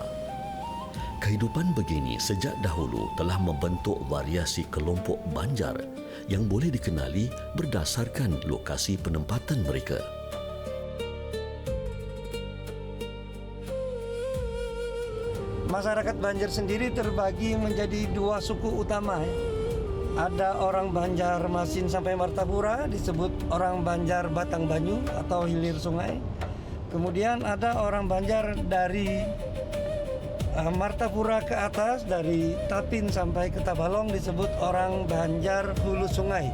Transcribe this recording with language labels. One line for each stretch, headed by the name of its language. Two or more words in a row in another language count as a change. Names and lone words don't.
Indonesian: Kehidupan begini sejak dahulu telah membentuk variasi kelompok Banjar yang boleh dikenali berdasarkan lokasi penempatan mereka. Masyarakat Banjar sendiri terbagi menjadi dua suku utama. Ada orang Banjarmasin sampai Martapura disebut orang Banjar Batang Banyu atau hilir sungai. Kemudian ada orang Banjar dari Martapura ke atas, dari Tapin sampai ke Tabalong disebut orang Banjar hulu sungai.